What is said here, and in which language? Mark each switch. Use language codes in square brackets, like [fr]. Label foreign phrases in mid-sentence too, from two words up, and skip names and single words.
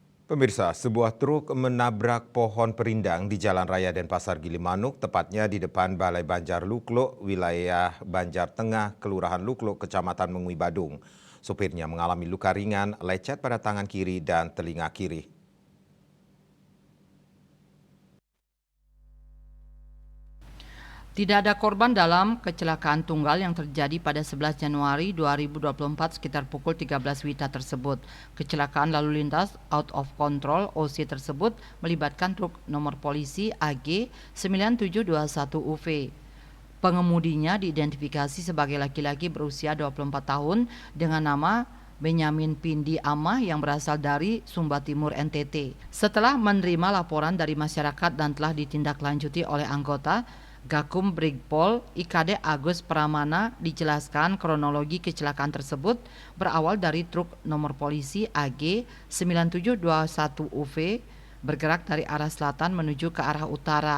[id] Pemirsa, sebuah truk menabrak pohon perindang di Jalan Raya Denpasar Gilimanuk, tepatnya di depan Balai Banjar Luklo, wilayah Banjar Tengah, Kelurahan Luklo, Kecamatan Mengui, Badung. Sopirnya mengalami luka ringan, lecet pada tangan kiri dan telinga kiri. Tidak ada korban dalam kecelakaan tunggal yang terjadi pada 11 Januari 2024 sekitar pukul 13 WITA tersebut. Kecelakaan lalu lintas [en] out of control [id] OC tersebut melibatkan truk nomor polisi AG 9721 UV. Pengemudinya diidentifikasi sebagai laki-laki berusia 24 tahun dengan nama Benyamin Pindi Amah yang berasal dari Sumba Timur NTT. Setelah menerima laporan dari masyarakat dan telah ditindaklanjuti oleh anggota Gakum Brigpol IKD Agus Pramana, dijelaskan kronologi kecelakaan tersebut berawal dari truk nomor polisi AG 9721 UV bergerak dari arah selatan menuju ke arah utara.